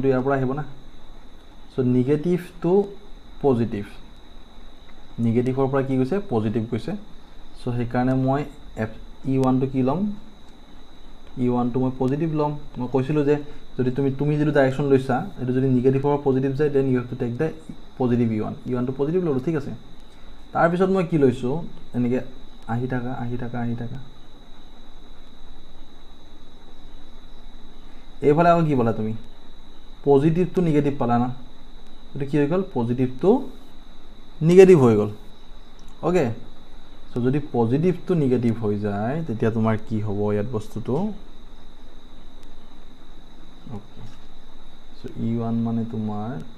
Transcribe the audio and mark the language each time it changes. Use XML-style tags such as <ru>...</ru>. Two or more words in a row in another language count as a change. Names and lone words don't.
<as>ইয়াৰ পৰা আহিব না সো</as> <en>negative to positive</en> <as>নেগেটিভৰ পৰা কি গৈছে পজিটিভ গৈছে সো সেই কাৰণে মই E1 টো কি লম E1 টো মই পজিটিভ লম মই কৈছিলো যে যদি তুমি যদি ডাইৰেকশন লৈছা এটো যদি</as> <en>negative or positive</en> <as>যায়</as> <en>then you have to take the positive</en> <as>E1 টো পজিটিভ ললো ঠিক আছে তাৰ পিছত মই কি লৈছো এনেকে আহি থাকা এইফালে আৰু কি বলা তুমি</as> <en>positive to negative</en> <as>পালা না এটো কি হৈ গল</as> <en>positive to negative</en> <as>হৈ গল ওকে সো যদি</as> <en>positive to negative</en> <as>হৈ যায় তেতিয়া তোমাৰ কি হ'ব ইয়াত বস্তুটো ওকে সো E1 মানে তোমাৰ</as>